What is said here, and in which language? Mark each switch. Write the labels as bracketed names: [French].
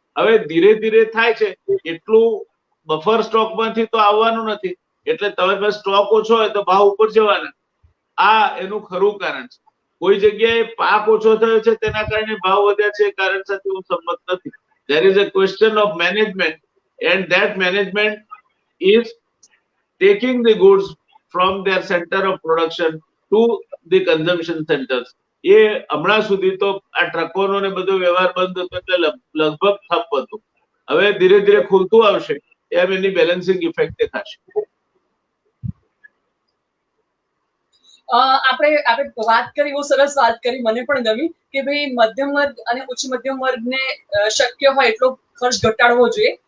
[Gujarati] હવે ધીરે ધીરે થાય છે, એટલું બફર સ્ટોક માંથી તો આવવાનું નથી, એટલે તમારી પાસે સ્ટોક ઓછો હોય તો ભાવ ઉપર જવાના. આ એનું ખરું કારણ છે. કોઈ જગ્યાએ પાક ઓછો થયો છે તેના કારણે ભાવ વધ્યા છે એ કારણ સાથે હું સંમત નથી. [English] There is a question of management and that management is taking the goods from their center of production to the consumption centers. [Gujarati] એ હમણાં સુધી તો આ ટ્રકોનો ને બધો વ્યવહાર બંધ હતો એટલે લગભગ ઠપ હતું. હવે ધીરે ધીરે ખુલતું આવશે એમ એની બેલેન્સિંગ ઇફેક્ટ દેખાશે. આપણે વાત કરી, બહુ સરસ વાત કરી, મને પણ ગમી કે ભાઈ મધ્યમ વર્ગ અને ઉચ્ચ મધ્યમ વર્ગને શક્ય હોય એટલો ખર્ચ ઘટાડવો જોઈએ.